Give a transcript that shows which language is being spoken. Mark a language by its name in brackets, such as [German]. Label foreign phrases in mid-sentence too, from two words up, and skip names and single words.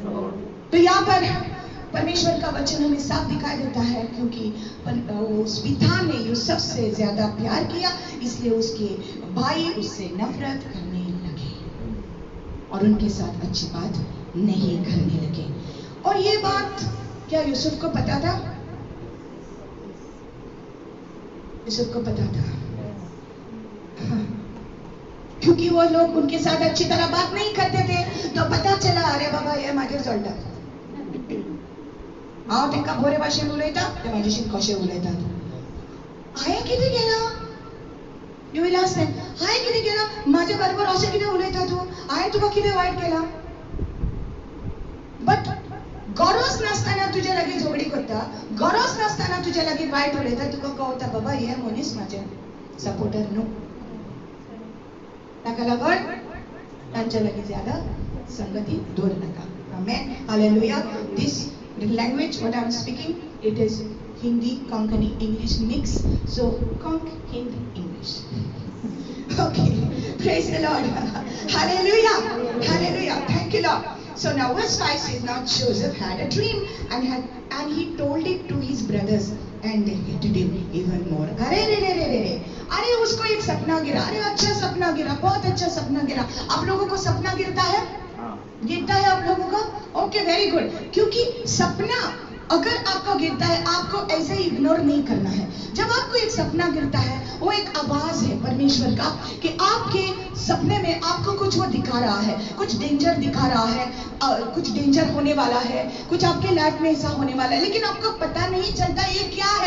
[Hindi] तो यहाँ पर परमेश्वर का वचन हमें साफ दिखाई देता है, क्योंकि उस पिता ने यूसुफ से ज्यादा प्यार किया, इसलिए उसके भाई उससे नफरत करने लगे और उनके साथ अच्छी बात नहीं करने लगे. और ये बात क्या यूसुफ को पता था? यूसुफ को पता था. हाँ. क्योंकि वो लोग उनके साथ अच्छी तरह बात नहीं करते थे, तो पता चला अरे बाबा ये माझे चलतात. [Konkani] हांव तेंका बरे भाशेन उलयता, ते म्हाजेशी कशे उलयतात. हांवें कितें केलां? [English] You will ask them, [Konkani] हांवें कितें केलां? म्हाजे बरोबर अशें कितें उलयता तूं? हांवें तुका कितें वायट केलां? बट गरज नासतना तुजे लागीं झगडी करता, गरज नासतना तुजे लागीं वायट उलयता, तुका कळटा बाबा हे मनीस म्हाजे सपोर्टर न्हू. ताका लागून तांच्या लागीं ज्यादा संगती दवरनाका नाका. आमेन. हालेलुया. [English] दिस language what I am speaking, it is Hindi, Konkani, English mix. So Konk, Hindi, English. Okay. Praise the Lord. Hallelujah. Hallelujah. Thank you Lord. So now verse 5 says, now Joseph had a dream and he told it to his brothers and they hated him even more. [Hindi] अरे उसको एक सपना गिरा. अरे अच्छा सपना गिरा, बहुत अच्छा सपना गिरा. आप लोगों को सपना गिरता है? गिरता है आप लोगों को? [English] okay, very good. [Hindi] क्योंकि सपना अगर आपको गिरता है, आपको ऐसे ही इग्नोर नहीं करना है। जब आपको एक सपना गिरता है, वो एक आवाज है परमेश्वर का कि आपके सपने में आपको कुछ वो दिखा रहा है, कुछ डेंजर दिखा रहा है, कुछ डेंजर होने वाला है, कुछ आपके लाइफ में ऐसा होने वाला है, लेकिन आपको पता नहीं चलता ये क्या है।